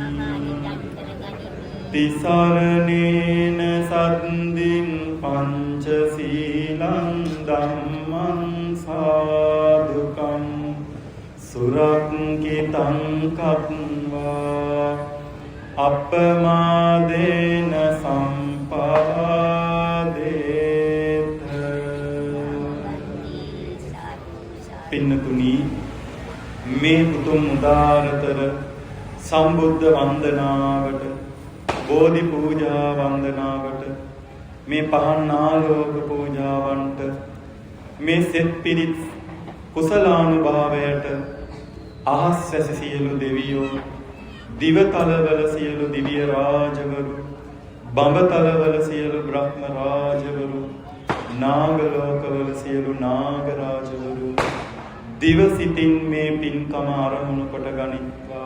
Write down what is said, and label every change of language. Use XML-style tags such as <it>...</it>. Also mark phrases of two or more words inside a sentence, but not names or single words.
<pi>Tisaranena saddin pañcasīlaṃ dhammam sādhukam Surakkitaṃ kattvā appamādena sampādeta</pi> <si>පින්නතුනි මේ උතුම් උදාරතර සම්බුද්ධ වන්දනාවට බෝධි පූජා වන්දනාවට මේ පහන් ආලෝක පූජාවන්ට මේ සෙත් පිරිත් කුසලානුභාවයට අහස් වැසි සියලු දෙවියෝ, දිවතලවල සියලු දිව්‍ය රාජවරු, බඹතලවල සියලු බ්‍රහ්ම රාජවරු, නාග ලෝකවල සියලු නාග රාජවරු දිව සිතින් මේ පින්කම ආරමුණු කොට ගනිත්වා.</si>